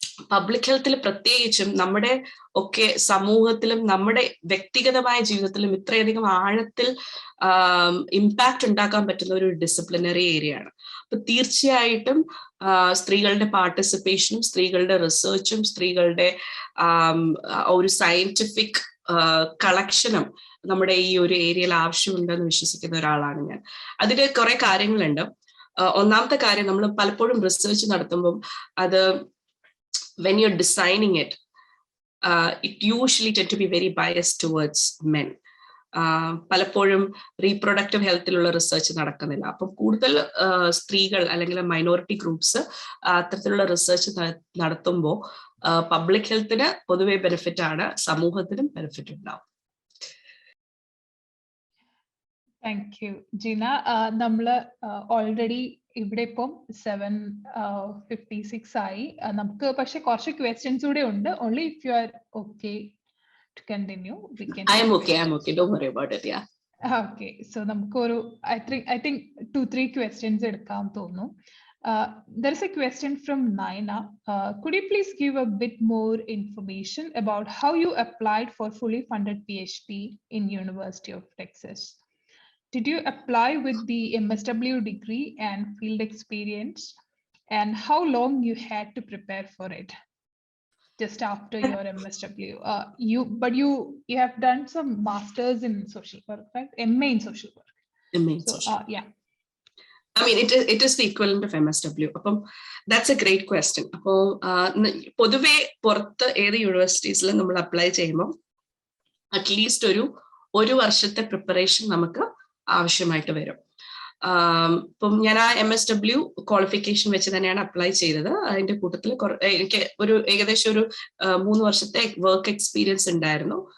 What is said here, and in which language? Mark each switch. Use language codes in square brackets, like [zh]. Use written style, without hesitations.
[ml] Public ഹെൽത്തിൽ പ്രത്യേകിച്ചും നമ്മുടെ ഒക്കെ സമൂഹത്തിലും നമ്മുടെ വ്യക്തിഗതമായ ജീവിതത്തിലും ഇത്രയധികം ആഴത്തിൽ ഇമ്പാക്റ്റ് ഉണ്ടാക്കാൻ പറ്റുന്ന ഒരു ഡിസിപ്ലിനറി ഏരിയ ആണ്. അപ്പൊ തീർച്ചയായിട്ടും സ്ത്രീകളുടെ പാർട്ടിസിപ്പേഷനും സ്ത്രീകളുടെ റിസർച്ചും സ്ത്രീകളുടെ ഒരു സയന്റിഫിക് കളക്ഷനും നമ്മുടെ ഈ ഒരു ഏരിയയിൽ ആവശ്യമുണ്ടെന്ന് വിശ്വസിക്കുന്ന ഒരാളാണ് ഞാൻ. അതിന് കുറെ കാര്യങ്ങളുണ്ട്. ഒന്നാമത്തെ കാര്യം, നമ്മൾ പലപ്പോഴും റിസർച്ച് നടത്തുമ്പോൾ അത് [en] when you're designing it, it usually tend to be very biased towards men. [ml] പലപ്പോഴും റീപ്രൊഡക്റ്റീവ് ഹെൽത്തിലുള്ള റിസർച്ച് നടക്കുന്നില്ല. അപ്പം കൂടുതൽ സ്ത്രീകൾ അല്ലെങ്കിൽ മൈനോറിറ്റി ഗ്രൂപ്പ്സ് അത്തരത്തിലുള്ള റിസർച്ച് നടത്തുമ്പോൾ പബ്ലിക് ഹെൽത്തിന് പൊതുവെ ബെനിഫിറ്റ് ആണ്, സമൂഹത്തിനും ബെനിഫിറ്റ് ഉണ്ടാവും. താങ്ക് യു ജിന. നമ്മൾ ഓൾറെഡി ഇവിടെ ഇപ്പം 7:56 ആയി. നമുക്ക് പക്ഷെ കുറച്ച് ക്വസ്റ്റ്യൻസ് കൂടെ ഉണ്ട്. [en] Only if you are okay to continue we can. I am okay, don't worry about it. Yeah. Okay, so [ml] നമുക്ക് ഒരു [en] I think 2-3 questions [ml] എടുക്കാം തോന്നുന്നു. [en] There is a question from Naina. Could you please give a bit more information about how you applied for fully funded PhD in University of Texas? Did you apply with the MSW degree and field experience? And how long you had to prepare for it just after your MSW? You have done some masters in social work, right? MA in social work. MA in social work. Yeah. I mean, it is the equivalent of MSW. അപ്പം that's a great question. [ml] അപ്പോൾ പൊതുവെ പുറത്ത് ഏത് യൂണിവേഴ്സിറ്റീസിലും നമ്മൾ apply ചെയ്യുമ്പോൾ at least ഒരു വർഷത്തെ preparation നമുക്ക് ആവശ്യമായിട്ട് വരും. ഇപ്പം ഞാൻ ആ MSW ക്വാളിഫിക്കേഷൻ വെച്ച് തന്നെയാണ് അപ്ലൈ ചെയ്തത്. അതിന്റെ കൂട്ടത്തിൽ എനിക്ക് ഏകദേശം ഒരു 3 വർഷത്തെ വർക്ക് എക്സ്പീരിയൻസ് ഉണ്ടായിരുന്നു.